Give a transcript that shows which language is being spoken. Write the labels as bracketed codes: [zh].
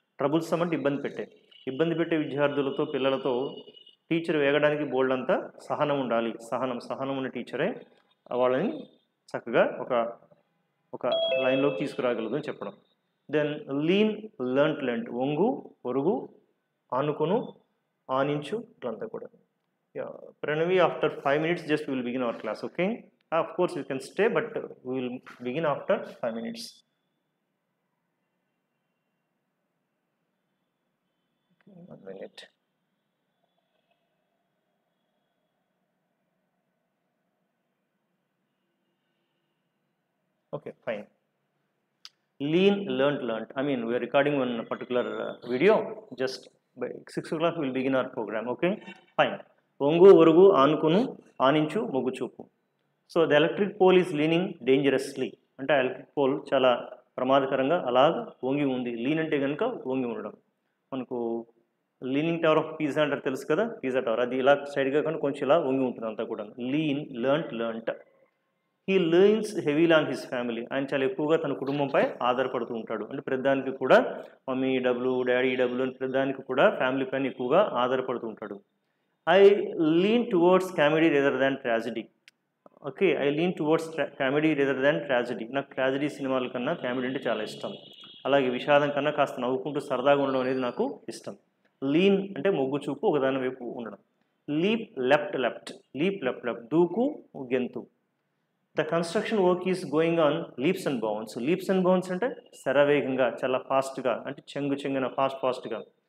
[te] Troublesome అంటే ఇబ్బంది పెట్టే విద్యార్థులతో పిల్లలతో టీచర్ వేగడానికి బోల్డంతా సహనం ఉండాలి. సహనం ఉన్న టీచరే వాళ్ళని చక్కగా ఒక లైన్లోకి తీసుకురాగలదు అని చెప్పడం. [en] then lean learnt [te] వంగు ఒరుగు ఆనుకొను ఆనించు ఇట్లంతా కూడా. [en] Pranavi, after 5 minutes just we will begin our class, okay? Of course you can stay, but we will begin after 5 minutes. Okay, 1 minute. Okay, fine. Lean learnt. I mean, we are recording one particular video. Just by 6 o'clock we will begin our program, okay? [te] Fine. వంగు ఒరుగు ఆనుకును ఆనించు మొగ్గు చూపు. [en] So the electric pole is leaning dangerously. [te] అంటే ఆ electric pole చాలా ప్రమాదకరంగా అలాగ వంగి ఉంది. Lean అంటే కనుక వంగి ఉండడం. మనకు లీనింగ్ టవర్ ఆఫ్ పిజ్జా అంటారు తెలుసు కదా, పిజ్జా టవర్. అది ఇలా సైడ్గా కానీ కొంచెం ఇలా వంగి ఉంటుంది అంతా కూడా. Lean learnt. [en] He leans heavily on his family. [te] ఆయన చాలా ఎక్కువగా తన కుటుంబంపై ఆధారపడుతూ ఉంటాడు. అంటే ప్రతిదానికి కూడా మమ్మీ డబ్బులు డాడీ డబ్బులు అని ప్రతిదానికి కూడా ఫ్యామిలీ పైన ఎక్కువగా ఆధారపడుతూ ఉంటాడు. [en] I lean towards comedy rather than tragedy. Okay, I lean towards comedy rather than tragedy. [te] నాకు ట్రాజడీ సినిమాల కన్నా కామెడీ అంటే చాలా ఇష్టం. అలాగే విషాదం కన్నా కాస్త నవ్వుకుంటూ సరదాగా ఉండడం అనేది నాకు ఇష్టం. లీన్ అంటే మొగ్గు చూపు, ఒకదాని వైపు ఉండడం. లీప్ లెఫ్ట్ దూకు గెంతు. [en] the construction work is going on leaps and bounce [te] అంటే శరవేగంగా చాలా ఫాస్ట్గా, అంటే చెంగున ఫాస్ట్గా.